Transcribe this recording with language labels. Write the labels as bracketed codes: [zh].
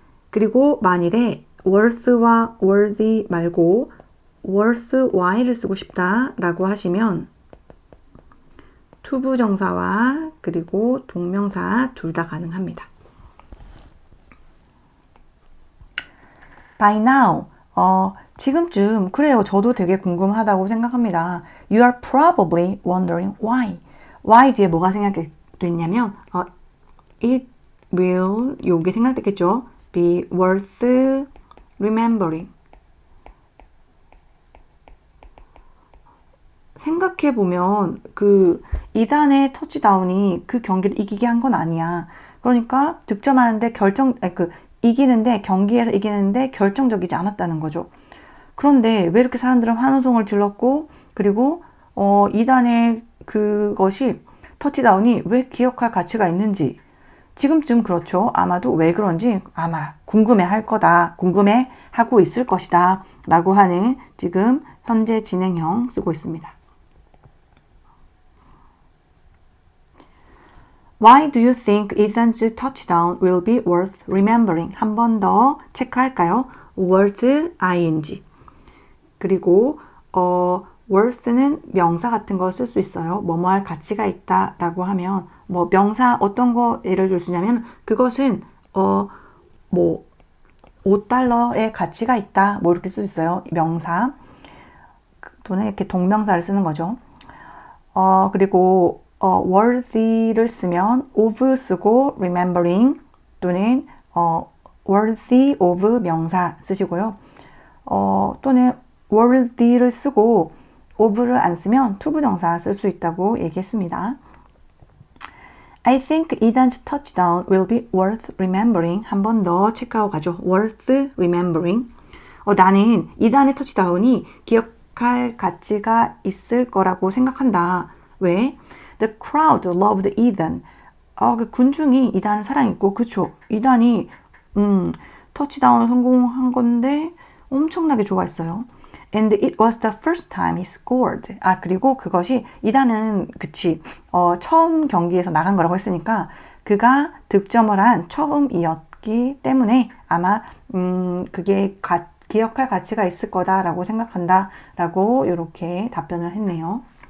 [ko] 그리고 만일에 worth와 worthy 말고 worthwhile을 쓰고 싶다라고 하시면 투부정사와 그리고 동명사 둘 다 가능합니다. [en] By now, [ko] 지금쯤 그래요. 저도 되게 궁금하다고 생각합니다. [en] You are probably wondering why. [ko] Why 뒤에 뭐가 생각됐냐면 [en] it will [ko] 요게 생각됐겠죠. [en] Be worth remembering. [ko] 생각해보면 그 2단의 터치다운이 그 경기를 이기게 한 건 아니야. 그러니까 득점하는데 이기는데 경기에서 이기는데 결정적이지 않았다는 거죠. 그런데 왜 이렇게 사람들은 환호성을 질렀고 그리고 2단의 그것이 터치다운이 왜 기억할 가치가 있는지 지금쯤 그렇죠. 아마도 왜 그런지 아마 궁금해할 거다. 궁금해하고 있을 것이다. 라고 하는 지금 현재 진행형 쓰고 있습니다. [en] Why do you think Ethan's touchdown will be worth remembering? [ko] 한 번 더 체크할까요? worth ing. 그리고 worth는 명사 같은 거 쓸 수 있어요. 뭐뭐 할 가치가 있다 라고 하면 뭐 명사 어떤 거 예를 들 수 있냐면 그것은 뭐 $5의 가치가 있다 뭐 이렇게 쓸 수 있어요. 명사 또는 이렇게 동명사를 쓰는 거죠. 그리고 worthy를 쓰면 of 쓰고 remembering 또는 worthy of 명사 쓰시고요. 또는 worthy를 쓰고 of를 안 쓰면 투부정사 쓸 수 있다고 얘기했습니다. [en] I think Ethan's touchdown will be worth remembering. [ko] 한 번 더 체크하고 가죠. [en] worth remembering. [ko] 나는 이단의 터치다운이 기억할 가치가 있을 거라고 생각한다. [en] 왜? The crowd loved Ethan. [ko] 그 군중이 이단을 사랑했고, 그쵸? 이단이 터치다운을 성공한 건데 엄청나게 좋아했어요. [en] And it was the first time he scored. [ko] 그리고 그것이 이단은 처음 경기에서 나간 거라고 했으니까 그가 득점을 한 처음이었기 때문에 아마 그게 기억할 가치가 있을 거다라고 생각한다 라고 이렇게 답변을 했네요.